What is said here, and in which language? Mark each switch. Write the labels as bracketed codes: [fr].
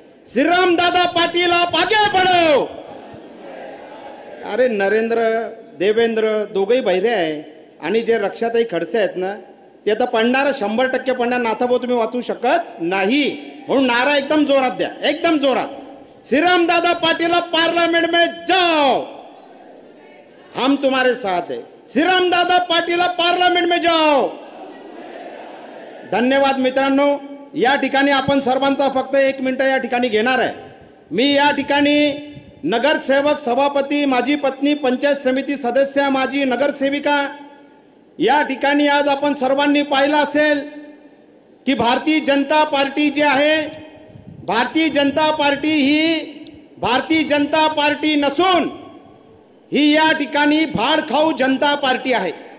[mr] श्रीरामदादा पाटील [hi] आप आगे बढ़ो। [mr] अरे नरेंद्र देवेंद्र दोघेही बहिरे आहे आणि जे रक्षाताई खडसे आहेत ना, ते आता पडणार 100% पडणार। नाथाभाऊ तुम्ही वाचू शकत नाही, म्हणून नारा एकदम जोरात द्या, एकदम जोरात। [hi] श्रीरामदादा पाटील पार्लियामेंट में जाओ, हम तुम्हारे साथ है। श्रीरामदादा पाटील पार्लियामेंट में जाओ। [mr] धन्यवाद मित्रांनो। या ठिकाणी आपण सर्वांचा फक्त 1 मिनिट या ठिकाणी घेणार आहे। मी या ठिकाणी नगरसेवक, सभापती, माझी पत्नी, पंचायत समिती सदस्य, माझी नगरसेविका, या ठिकाणी आज आपण सर्वांनी पाहिलं असेल की भारतीय जनता पार्टी जी आहे, भारतीय जनता पार्टी ही भारतीय जनता पार्टी नसून ही या ठिकाणी भाडखाऊ जनता पार्टी आहे।